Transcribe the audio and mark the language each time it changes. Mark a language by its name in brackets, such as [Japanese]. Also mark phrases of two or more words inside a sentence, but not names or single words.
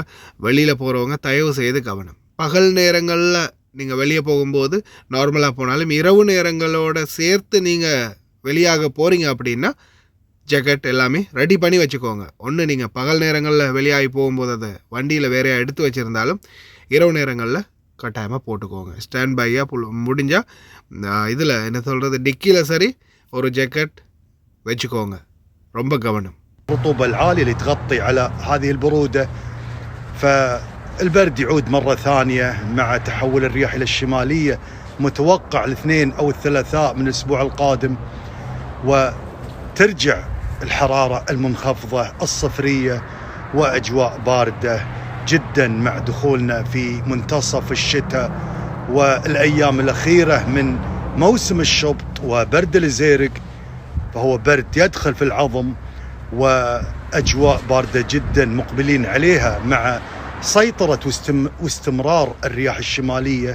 [Tamil] வெளியில் போகிறவங்க தயவு செய்து கவனம். பகல் நேரங்களில் நீங்கள் வெளியே போகும்போது நார்மலாக போனாலும் இரவு நேரங்களோட சேர்த்து நீங்கள் வெளியாக போகிறீங்க அப்படின்னா ஜக்கெட் எல்லாமே ரெடி பண்ணி வச்சுக்கோங்க. ஒன்று நீங்கள் பகல் நேரங்களில் வெளியாகி போகும்போது அதை வண்டியில் வேறையா எடுத்து வச்சுருந்தாலும் இரவு நேரங்களில் கட்டாயமாக போட்டுக்கோங்க. [English] stand by [Tamil] முடிஞ்சால் இதில் என்ன சொல்கிறது டிக்கியில் சரி ஒரு ஜக்கெட் வச்சுக்கோங்க. ரொம்ப கவனம். [Arabic] الرطوبة العالية اللي تغطي على هذه البرودة، فالبرد يعود مرة ثانية مع تحول الرياح إلى الشمالية متوقع الاثنين أو الثلاثاء من الأسبوع القادم، وترجع الحرارة المنخفضة الصفرية وأجواء باردة جدا مع دخولنا في منتصف الشتاء والأيام الأخيرة من موسم الشبط وبرد الزيرق، فهو برد يدخل في العظم وأجواء باردة جدا مقبلين عليها مع سيطرة واستمرار الرياح الشمالية.